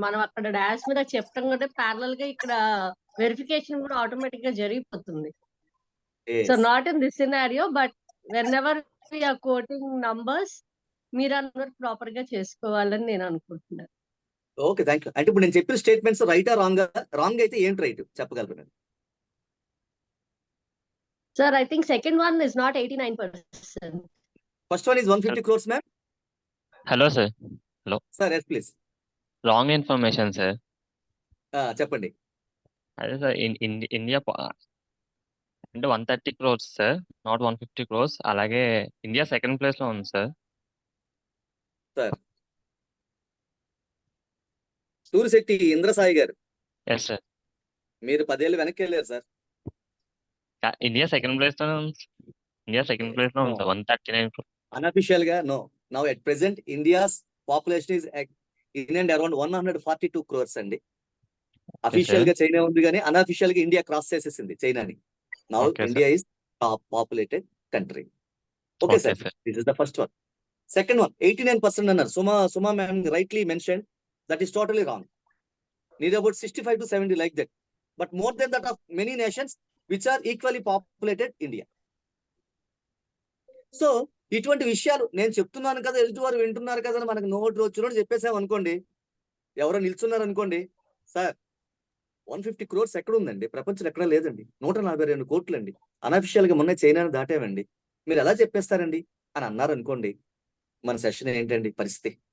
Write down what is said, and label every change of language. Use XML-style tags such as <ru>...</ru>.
<te>మనం అక్కడ డాష్ మీద చెప్పడం కంటే ప్యారలల్ గా ఇక్కడ వెరిఫికేషన్ కూడా ఆటోమేటిక్ గా జరిగిపోతుంది.</te> <en>so not in this scenario, but whenever we are quoting numbers</en> <te>మీరు అందరూ ప్రాపర్ గా చేసుకోవాలని నేను అనుకుంటున్నాను.</te> <en>Okay, thank you.</en> <te>అంటే ఇప్పుడు నేను చెప్పిన స్టేట్మెంట్స్ రైటా రాంగ్? రాంగ్ అయితే ఏంటి రైట్ చెప్పగలరు?</te> <en>Sir, I think second one is not 89%. First one is 150 crores, ma'am. Hello sir. Hello. Sir, yes, please. Wrong information sir.</en> <te>చెప్పండి. అదే సార్ ఇండియా అంటే 130 crores సార్, నాట్ 150 crores. అలాగే India second place లో ఉంది sir. Sir Surisetti ఇంద్రసాయి గారు,</te> <en>Yes sir.</en> <te>మీరు 10 ఏళ్ళు వెనక్కి వెళ్ళారు సార్. ఇండియా సెకండ్ ప్లేస్ లో ఉంది. ఇండియా సెకండ్ ప్లేస్ లో ఉంది సార్, 139 crores.</te> <en>Unofficial గా no. Now at present India's population is in and around 142 crores అండి.</en> <te>అఫీషియల్ గా చైనా ఉంది కానీ అన్అఫీషియల్ గా ఇండియా క్రాస్ చేసేసింది చైనాని.</te> <en>Now India is top populated country. Okay sir, this is the first one. Second one 89% అన్నారు. Suma ma'am rightly mention, that is totally wrong. Near about 65 to 70 like that, but more than that of many nations which are equally populated India.</en> <te>So ఇటువంటి విషయాలు నేను చెప్తున్నాను కదా, ఎదుటి వారు వింటున్నారు కదా అని మనకు నోటు వచ్చినట్టు చెప్పేసాం అనుకోండి, ఎవరో నిల్చున్నారు అనుకోండి, సార్ 150 crores ఎక్కడ ఉందండి, ప్రపంచంలో ఎక్కడ లేదండి, 142 కోట్లు అండి, అన్అఫిషియల్ గా మొన్న చైనాని దాటామండి, మీరు ఎలా చెప్పేస్తారండి అని అన్నారు అనుకోండి, మన సెషన్ ఏంటండి పరిస్థితి?</te>